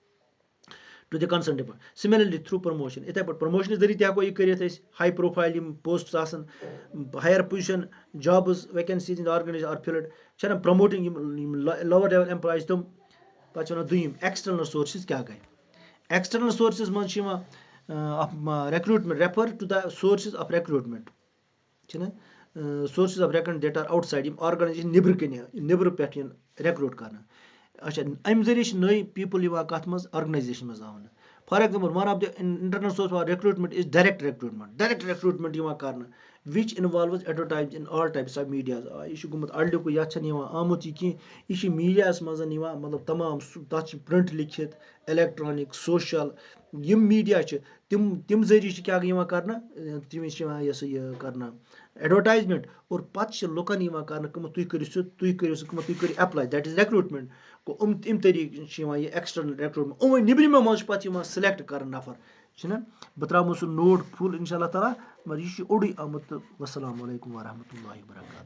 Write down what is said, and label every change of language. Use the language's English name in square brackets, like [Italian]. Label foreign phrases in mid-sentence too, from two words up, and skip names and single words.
[English] to the concern department similarly through promotion [Kashmiri] یِتھٕے پٲٹھۍ پرموشن ذٔریعہٕ تہِ ہٮ۪کو یہِ کٔرِتھ أسۍ [English] high profile [Kashmiri] یِم پوسٹ آسان [English] higher position jobs vacancies in the organisation are filled [Kashmiri] چھنہ پرموٹنگ یِم [English] lower level employees [Kashmiri] تِم پَتہٕ چھِ وَنان دوٚیِم [English] external sources [Kashmiri] کیاہ گٔے [English] external sources [Kashmiri] منٛز چھِ یِوان [English] recruitment refer to the sources of recruitment [Kashmiri] چھِنہ [English] sources of recruitment that are outside [Kashmiri] یِم آرگنایزیشن نیبرٕ کَنہِ نیبرٕ پٮ۪ٹھ یِن ریکروٗٹ کرنہٕ اچھا اَمہِ ذٔریعہٕ چھِ نٔے پیٖپٕل یِوان کَتھ منٛز آرگنایزیشن منٛز آونہٕ [English] for example one of the internal source of recruitment is direct recruitment [Kashmiri] یِوان کرنہٕ [English] which involves advertise in all types of medias [Kashmiri] یہِ چھُ گوٚمُت اَلڈِکُے یَتھ چھَنہٕ یِوان آمُت یہِ کینٛہہ یہِ چھِ میٖڈیاہَس منٛز یِوان مطلب تمام تَتھ چھِ پرٛنٹ لیکھِتھ [English] electronic social [Kashmiri] یِم میٖڈیا چھِ تِم ذٔریعہٕ چھِ کیٛاہ یِوان کرنہٕ تٔمِس چھِ یِوان یہِ کرنہٕ ایڈوَرٹایزمنٹ اور پَتہٕ چھِ لُکن یِوان کرنہٕ کٕمہٕ تُہۍ کٔرِو سُہ تُہۍ کٔرِو [English] apply that is recruitment [Kashmiri] گوٚو اَمہِ طریٖقہٕ چھِ یِوان یہِ [English] external recruitment [Kashmiri] یِموٕے نیبرِمو منٛز چھِ پَتہٕ یِوان سِلیکٹ کرنہٕ نفر چھُنہ بہٕ تراومو سُہ نوٹ فُل [Arabic] اِنشاء اللہ تعالیٰ [Kashmiri] مگر یہِ چھُ اوٚڑُے آمُت تہٕ [Arabic] وَسلامُ علیکُم ورحمتہ اللہ وبرکاتہ